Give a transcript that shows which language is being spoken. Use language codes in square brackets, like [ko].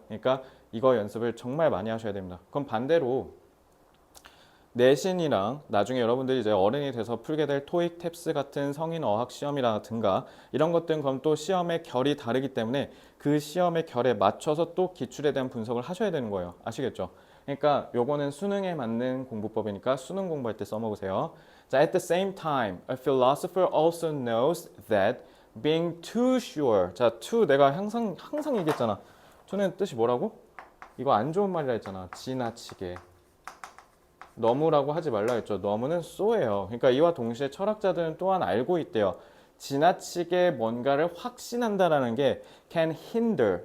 [ko] 그러니까 이거 연습을 정말 많이 하셔야 됩니다. 그럼 반대로 내신이랑 나중에 여러분들이 이제 어른이 돼서 풀게 될 토익, 탭스 같은 성인 어학 시험이라든가 이런 것들은 그럼 또 시험의 결이 다르기 때문에 그 시험의 결에 맞춰서 또 기출에 대한 분석을 하셔야 되는 거예요. 아시겠죠? 그러니까 요거는 수능에 맞는 공부법이니까 수능 공부할 때 써먹으세요. [en] 자, at the same time, a philosopher also knows that being too sure. [ko] 자, too 내가 항상 얘기했잖아. to는 뜻이 뭐라고? 이거 안 좋은 말이라 했잖아. 지나치게. 너무라고 하지 말라 했죠. 너무는 so예요. 그러니까 이와 동시에 철학자들은 또한 알고 있대요. 지나치게 뭔가를 확신한다라는 게 [en] can hinder.